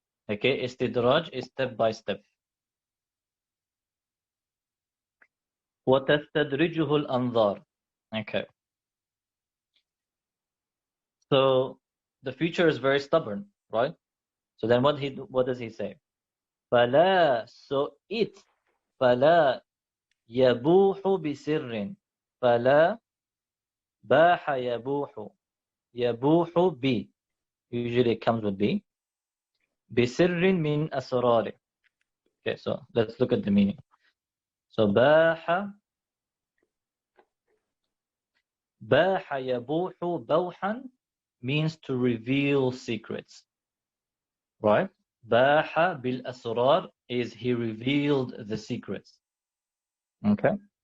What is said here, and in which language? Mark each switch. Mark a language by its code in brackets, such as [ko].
[en] Okay, istidraj is step by step. [ar] وتستدرجه الأنظار. Okay. [en] So the future is very stubborn, right? So then what does he say? [ar] فلا, [en] so it, [ar] فلا يبوح بسر, فلا باح يبوح, يبوح ب, [en] usually it comes with B, [ar] بسر من أسراره. [en] Okay, so let's look at the meaning. So [ar] باح يبوح بوحا [en] means to reveal secrets, right? [ar] باح بالأسرار [en] is he revealed the secrets. Okay.